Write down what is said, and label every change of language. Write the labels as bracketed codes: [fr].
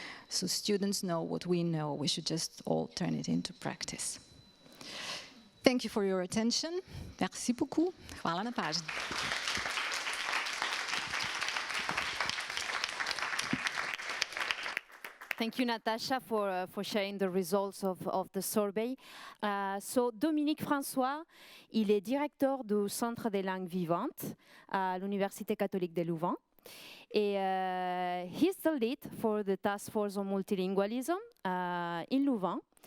[en] So students know what we know. We should just all turn it into practice. Thank you for your attention. [fr] Merci beaucoup. [hr] Hvala na pažnji. [en] Thank you, Natasha, for sharing the results of the survey. [fr] So, Dominique François, il est directeur du Centre des langues vivantes à l'Université catholique de Louvain. Et [en] he's the lead for the task force on multilingualism in Louvain.